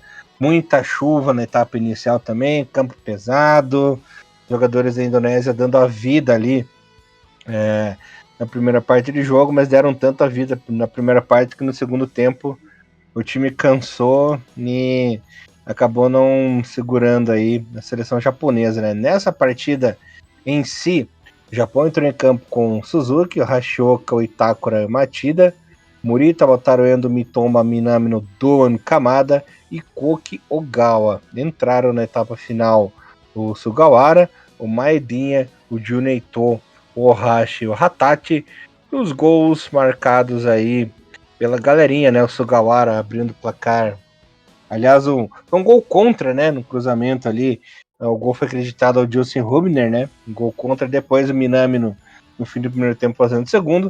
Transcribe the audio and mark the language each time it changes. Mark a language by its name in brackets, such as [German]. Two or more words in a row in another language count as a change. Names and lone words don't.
[Portuguese] Muita chuva na etapa inicial também, campo pesado, jogadores da Indonésia dando a vida ali na primeira parte do jogo, mas deram tanta vida na primeira parte que no segundo tempo o time cansou e acabou não segurando aí a seleção japonesa, né? Nessa partida em si, o Japão entrou em campo com Suzuki, o Hashioka, o Itakura e o Machida, Murita, Wataru Endo, Mitoma, Minamino, Doan, Kamada e Koki Ogawa. Entraram na etapa final o Sugawara, o Maedinha, o Juneito, o Ohashi, o Hatachi. Os gols marcados aí pela galerinha, né? O Sugawara abrindo o placar. Aliás, foi um gol contra, né? No cruzamento ali. O gol foi acreditado ao Justin Hubner, né? Um gol contra. Depois o Minami no fim do primeiro tempo fazendo o segundo.